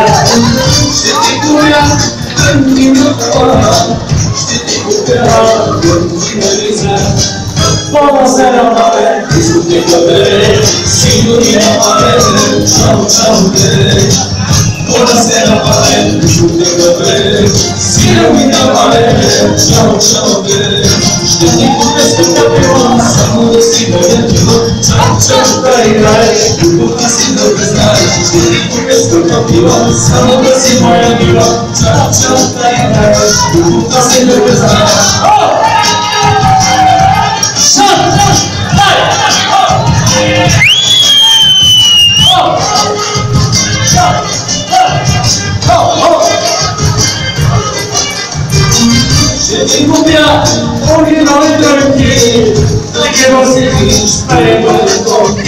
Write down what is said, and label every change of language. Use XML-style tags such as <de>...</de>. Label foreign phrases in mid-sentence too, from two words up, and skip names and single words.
<bg>Ще ти купя трънки на бола, ще ти купя трънки на лица.</bg> <it>Buonasera mare, discoteca bere, signorina mare, ciao ciao bere. Buonasera mare, discoteca bere, signorina mare, ciao ciao bere.</it> <bg>Ще ти купя скъпа, само да си приятел,</bg> <it>ciao ciao</it> <bg>дай дай, любовта си да ме знаеш. Ще ти купя скъпа пила, само да си моя мила,</bg> <it>ciao ciao</it> <bg>дай дай, любовта си да ме знаеш. Ще ти купя оригинални трънки, да ги носиш пред балконки.</bg>